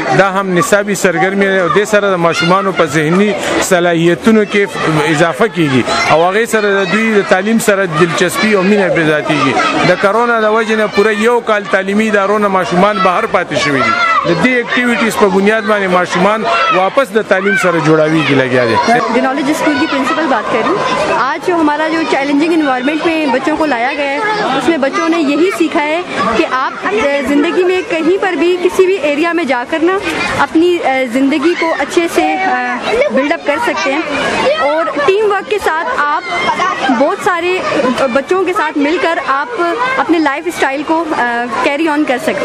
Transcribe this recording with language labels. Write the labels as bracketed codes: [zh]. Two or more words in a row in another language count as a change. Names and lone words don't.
[ps] دا هم نصابی سرګرمي او د سره د ماشومانو په ذهني صلاحیتونو کې اضافه کیږي او هغه سره د دوی د تعلیم سره دلچسپي او مینه پیدا کیږي. د کرونا د وجې نه پوره یو کال تعلیمي ادارو ماشومان بهر پاتې شوي دي. د دې ایکټیویټیز په بنیاد باندې ماشومان واپس د تعلیم سره جوړاوي کی لگیا دي. [ur] نالج اسکول کی پرنسپل بات کر رہی ہوں. آج جو ہمارا جو [en] challenging environment [ur] میں بچوں کو لایا گیا ہے اس میں بچوں نے یہی سیکھا ہے کہ آپ زندگی میں کہیں پر بھی کسی بھی ایریا میں جا کر نا اپنی زندگی کو اچھے سے [en] build up [ur] کر سکتے ہیں اور [en] team work [ur] کے ساتھ آپ بہت سارے بچوں کے ساتھ مل کر آپ اپنے [en] life style [ur] کو [en] carry on [ur] کر سکتے ہیں.